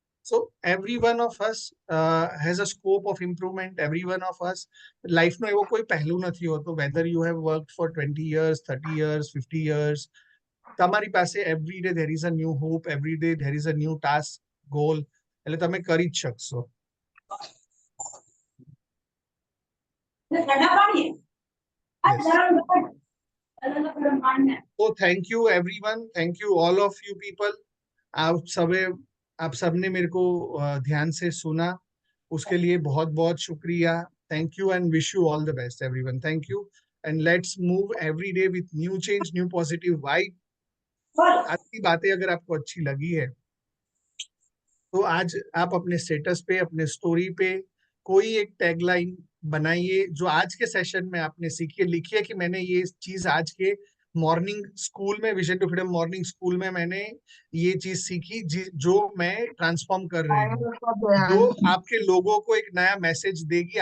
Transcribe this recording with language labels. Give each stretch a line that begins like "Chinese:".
English: So every one of us has a scope of improvement. Every one of us life
Gujarati: નો એવો કોઈ પહેલું નથી હોતો.
English: Whether you have worked for 20 years, 30 years, 50 years,
Gujarati: તમારી પાસે
English: every day there is a new hope. Every day there is a new task, goal.
Gujarati: એટલે તમે કરી જ શકશો.
English: So thank you everyone. Thank you all of you people.
Hindi: आप सबने मेरे को ध्यान से सुना, उसके लिए बहुत बहुत शुक्रिया.
English: Thank you and wish you all the best everyone. Thank you and let's move every day with new change, new positive vibe.
Hindi: आज की बातें अगर आपको अच्छी लगी है तो आज आप अपने स्टेटस पे, अपने स्टोरी पे कोई एक टैगलाइन बनाइए जो आज के सेशन में आपने सीखी है. लिखिए कि मैंने ये चीज आज के मॉर्निंग स्कूल में, vision to freedom morning school में मैंने ये चीज सीखी जो मैं ट्रांसफॉर्म कर रही हूँ, जो आपके लोगों को एक नया मैसेज देगी.